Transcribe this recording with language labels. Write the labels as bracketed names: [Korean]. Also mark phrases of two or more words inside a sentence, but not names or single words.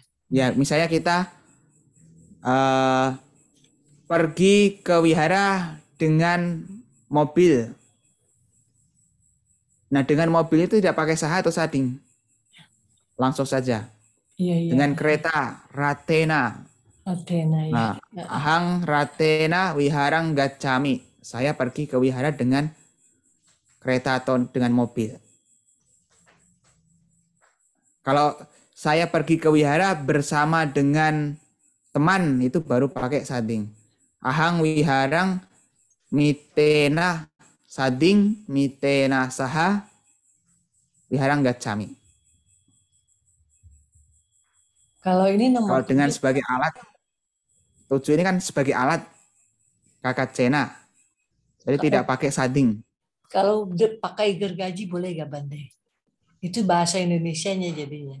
[Indonesian] Ya, misalnya kita pergi ke wihara dengan mobil. Nah, dengan mobil itu tidak pakai saha atau sading. Langsung saja. Iya. Dengan kereta, ratena. Ratena, ya. Nah, [Pali] ahang ratena wiharang gacami. [Indonesian] Saya pergi ke wihara dengan kereta atau dengan mobil. Kalau saya pergi ke wihara bersama dengan teman, itu baru pakai sading. [Pali] Ahang wiharang mitena sading mitena saha wiharang gacami. [Indonesian] Kalau ini nomor kalau dengan sebagai alat, 7 ini kan sebagai alat kakacena. Jadi tidak pakai sading. Kalau pakai gergaji boleh gak Bante? Itu bahasa Indonesianya jadinya.